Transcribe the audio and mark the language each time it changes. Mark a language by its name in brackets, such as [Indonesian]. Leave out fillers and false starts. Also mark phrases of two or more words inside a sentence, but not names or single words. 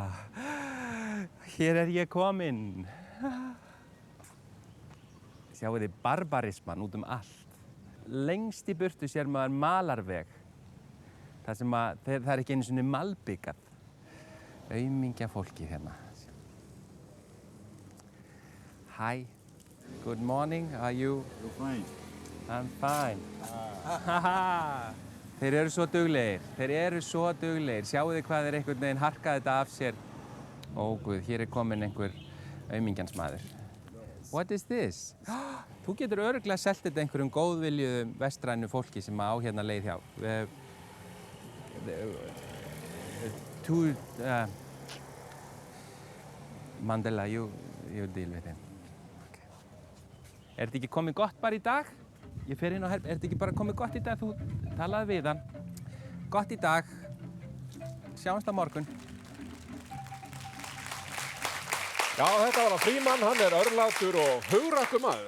[Icelandic] Hér ég kominn. Sjáu þið barbarisman út allt. Lengst í burtu sér maður malarveg. Það sem það ekki einu sinni malbyggat. Aumingja fólkið hérna. [English] Hi, good morning, are you? You're fine. I'm fine. [Icelandic] Þeir eru svo duglegir. Sjáu þið hvað einhvern veginn harkaði þetta af sér. Ó guð, hér kominn einhver aumingjans maður. [English] What is this? [Icelandic] Þú getur örugglega selt þetta einhverjum góðviljuðum vestrænu fólki sem á hérna leið hjá. [English] Mandela, you deal with him. Okay. [Icelandic] Er þetta ekki komið gott bara í dag? Ég fer inn á er þetta ekki bara komið gott í dag? Þú talaði við hann. Gott í dag. Sjáumst á morgun. Já, þetta var Frímann, hann er örlátur og hugrakkur maður.